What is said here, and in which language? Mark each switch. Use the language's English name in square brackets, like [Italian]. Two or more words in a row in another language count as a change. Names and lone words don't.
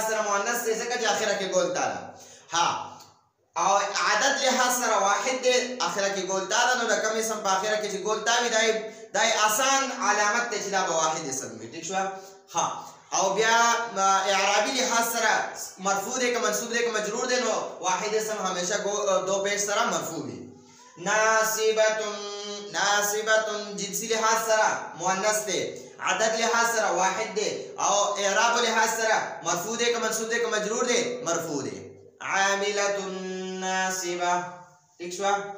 [Pashto] سره مؤنث دی ځکه چې اخره کې ګول تاله ها او عدد لحاظ سره واحد دی اخره کې ګول تاله نو د کم اسم په اخره کې چې ګول تا وي دا آسان علامت دی چې دا به واحد اسم وي ټیک شوه ها او بیا اعرابي لحاظ سره مرفوع دی که منصوب دی که مجرور دی نو واحد اسم همیشه دو پیش سره مرفوع وي ناصبة جنسي لحاظ سره مؤنث دی عدد لحاظ سره واحد دی او اعراب لحاظ سره مرفوع دی که منصوب دی که مجرور دی مرفوع دی [Arabic] عاملة ناصبة [Pashto] ٹھیک شوه